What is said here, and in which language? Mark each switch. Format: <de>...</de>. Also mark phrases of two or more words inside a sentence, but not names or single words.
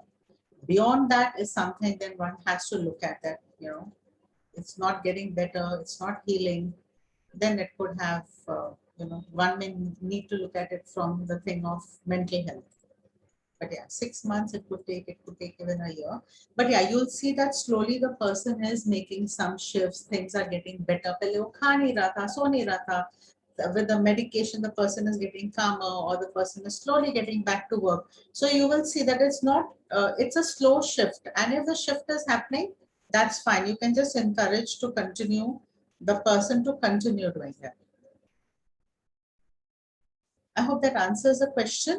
<en>Beyond that is something then one has to look at that, you know, it's not getting better, it's not healing. Then it could have, you know, one may need to look at it from the thing of mental health. But yeah, 6 months it could take even a year. But yeah, you'll see that slowly the person is making some shifts, things are getting better.</en> <hi>पहले वो खा नहीं रहा था, सो नहीं रहा था.</hi> <en>With the medication, the person is getting calmer, or the person is slowly getting back to work. So you will see that it's not, it's a slow shift. And if the shift is happening, that's fine. You can just encourage to continue, the person to continue doing that. I hope that answers the question.</en>